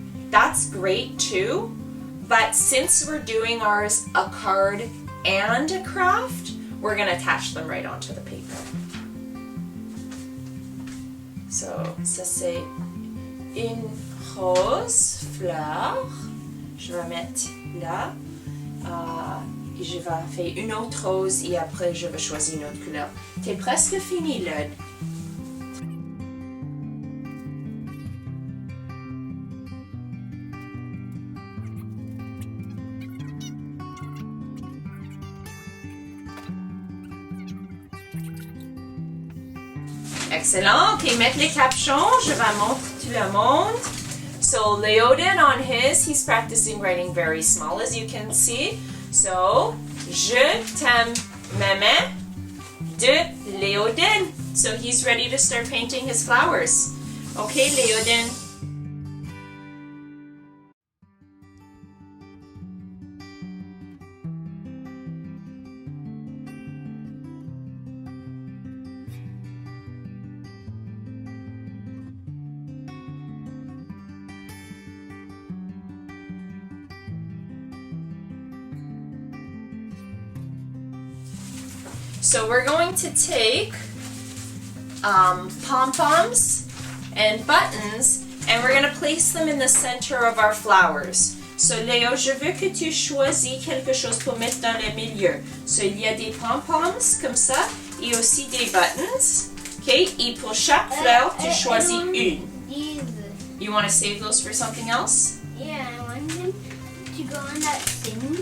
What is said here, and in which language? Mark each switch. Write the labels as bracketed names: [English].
[English] That's great too, but since we're doing ours a card and a craft, we're going to attach them right onto the paper. [French] So, ça c'est une rose fleur. Je vais mettre là. Et je vais faire une autre rose, et après je vais choisir une autre couleur. T'es presque fini, Lud. Excellent. Ok, mettre les capuchons. Je vais montrer tout le monde. [English] So Léodin on his, he's practicing writing very small, as you can see. [French] So, je t'aime, maman, de Léodin. [English] So he's ready to start painting his flowers. Okay, Léodin. So we're going to take pom-poms and buttons, and we're going to place them in the center of our flowers. [French] So, Léo, je veux que tu choisis quelque chose pour mettre dans le milieu. So, il y a des pom-poms comme ça et aussi des buttons. Okay, et pour chaque fleur, tu choisis une. [English] These. You want to save those for something else? Yeah, I want them to go on that thing.